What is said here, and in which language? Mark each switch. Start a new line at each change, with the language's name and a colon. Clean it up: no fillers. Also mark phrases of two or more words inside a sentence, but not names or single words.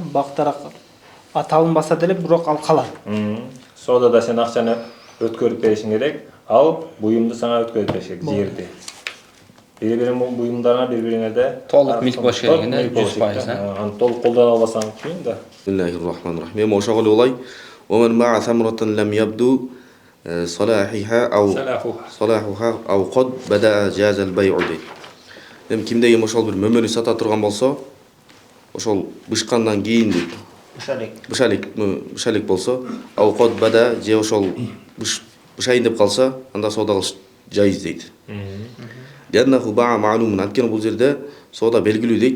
Kyrgyz: Бактар аталынбаса деле, бирок ал калат. Соодада сен акчаны өткөрүп беришиң керек, ал буюмду сага өткөрүп бериш керек, жерди. Бири-бирин буюмдарыңа бири-бириңерде толук милк болуш керек экен, 100%. Аны толук колдоно албасаң кийин да.
Arabic: بسم الله الرحمن الرحيم.
Kyrgyz: Эми ошого эле болой.
Arabic: ومن باع ثمرة لم يبدو صلاحها أو قد بدأ جاز البيع дейт.
Kyrgyz: Эми кимде ким ошол бир мөмөнү сата турган болсо, ошол бышкандан кийин дейт. Бышалик болсо, ау код бада же ошол бышайын деп калса, анда соода кылыш жайыз дейт.
Arabic: لأنه بيع معلوم,
Kyrgyz: анткени бул жерде соода белгилүү дейт.